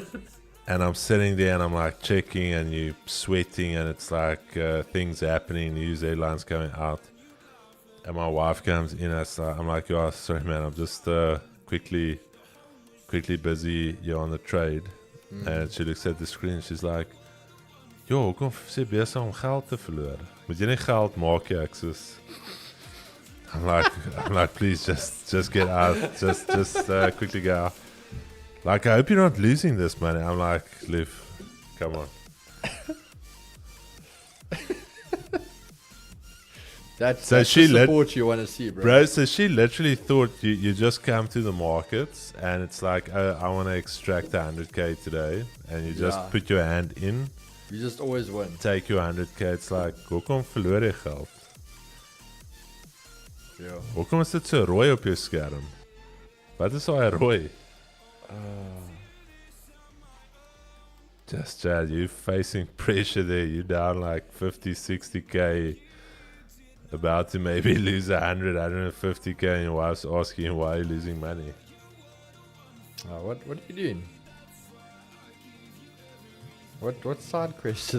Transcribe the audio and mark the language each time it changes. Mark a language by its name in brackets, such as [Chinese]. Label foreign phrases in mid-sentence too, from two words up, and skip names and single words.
[English] And I'm sitting there and I'm like checking, and you sweating, and it's like things happening, news headlines coming out. And my wife comes in, I'm like, oh, sorry man, I'm just quickly busy here on the trade. And she looks at the screen, she's like, [Afrikaans] yo, kom sê besig om geld te verloor. Moet jy nie geld maak nie, ek soos [English] I'm like, please just get out, just quickly get out. Like, I hope you're not losing this money. I'm like, Liv, come on. That's So the she support you want to see, bro. Bro, so she literally thought you just come to the markets and it's like, oh, I want to extract 100k today, and you just put your hand in. You just always win. Take your 100k. It's like, [Afrikaans] hoekom verloor jy geld? Ja. Hoekom is dit so rooi op jou skerm? Wat is daai rooi? [English] Just Chad, you facing pressure there. You down like 50, 60k, about to maybe lose 100, 150k, and your wife's asking you why you're losing money. What are you doing? What side question?